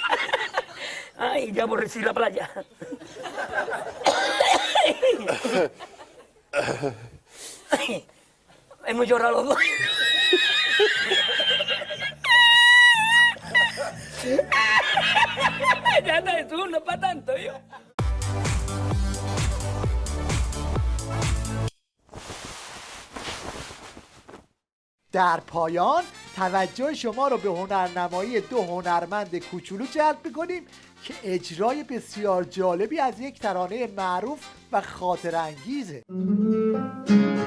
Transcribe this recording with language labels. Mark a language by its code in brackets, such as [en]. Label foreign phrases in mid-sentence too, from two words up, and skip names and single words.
[es] Ay, ya aborrecí la playa. Hemos llorado los dos. Ya está, Jesús, no es para tanto, yo. [fa] در پایان توجه شما رو به هنرنمایی 2 هنرمند کوچولو جلب می‌کنیم که اجرای بسیار جالبی از یک ترانه معروف و خاطرانگیزه.